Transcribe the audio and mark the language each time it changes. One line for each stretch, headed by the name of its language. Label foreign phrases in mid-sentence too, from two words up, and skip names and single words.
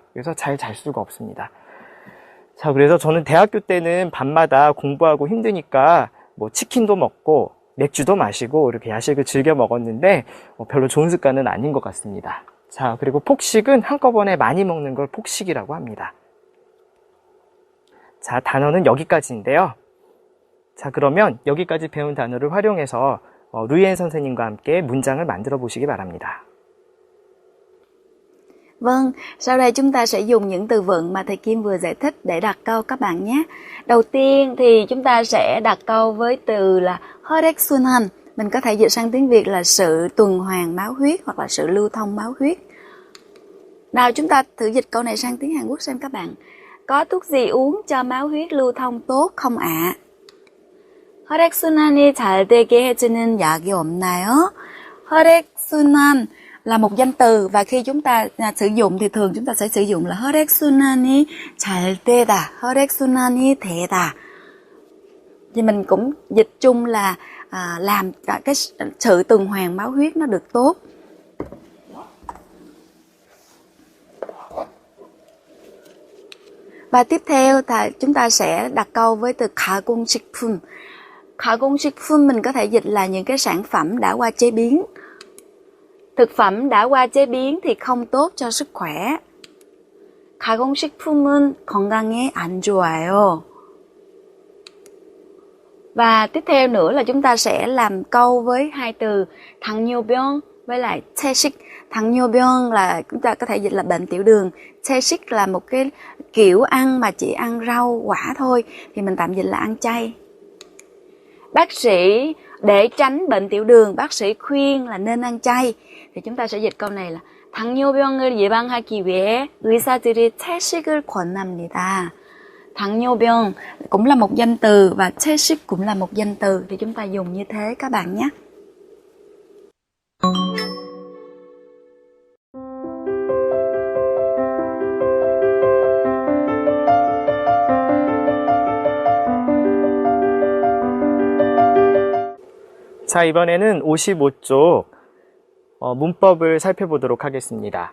Korean: 그래서 잘 잘 수가 없습니다. 자, 그래서 저는 대학교 때는 밤마다 공부하고 힘드니까 뭐 치킨도 먹고 맥주도 마시고 이렇게 야식을 즐겨 먹었는데 별로 좋은 습관은 아닌 것 같습니다. 자, 그리고 폭식은 한꺼번에 많이 먹는 걸 폭식이라고 합니다. 자, 단어는 여기까지인데요. 자, 그러면 여기까지 배운 단어를 활용해서 루이엔 선생님과 함께 문장을 만들어 보시기 바랍니다.
Vietnamese: Vâng, sau đây chúng ta sẽ dùng những từ vựng mà thầy Kim vừa giải thích để đặt câu các bạn nhé. Đầu tiên thì chúng ta sẽ đặt câu với từ là 혈액순환. Mình có thể dịch sang tiếng Việt là sự tuần hoàn máu huyết hoặc là sự lưu thông máu huyết. Nào chúng ta thử dịch câu này sang tiếng Hàn Quốc xem các bạn. Có thuốc gì uống cho máu huyết lưu thông tốt không ạ?
Korean: 혈액순환이 잘 되게 해주는 약이 없나요?
Vietnamese: 혈액순환 là một danh từ và khi chúng ta sử dụng thì thường chúng ta sẽ sử dụng là
Korean: 혈액순환이 잘 되다, 혈액순환이 되다.
Vietnamese: Thì mình cũng dịch chung là làm cái sự tuần hoàn máu huyết nó được tốt. Và tiếp theo thì chúng ta sẽ đặt câu với từ 가공식품. 가공식품 mình có thể dịch là những cái sản phẩm đã qua chế biến. Thực phẩm đã qua chế biến thì không tốt cho sức khỏe.
Korean: 가공식품은 건강에 안 좋아요.
Vietnamese: Và tiếp theo nữa là chúng ta sẽ làm câu với hai từ 당뇨병 với lại 채식. 당뇨병 là chúng ta có thể dịch là bệnh tiểu đường. 채식 là một cái kiểu ăn mà chỉ ăn rau quả thôi thì mình tạm dịch là ăn chay. Bác sĩ để tránh bệnh tiểu đường, bác sĩ khuyên là nên ăn chay. Thì chúng ta sẽ dịch câu này là
Korean: 당뇨병을 예방하기 위해 의사들이 채식을 권합니다.
Vietnamese: 당뇨병 cũng là một danh từ và 채식 cũng là một danh từ thì chúng ta dùng như thế các bạn nhé.
Korean: 자, 이번에는 55쪽 문법을 살펴보도록 하겠습니다.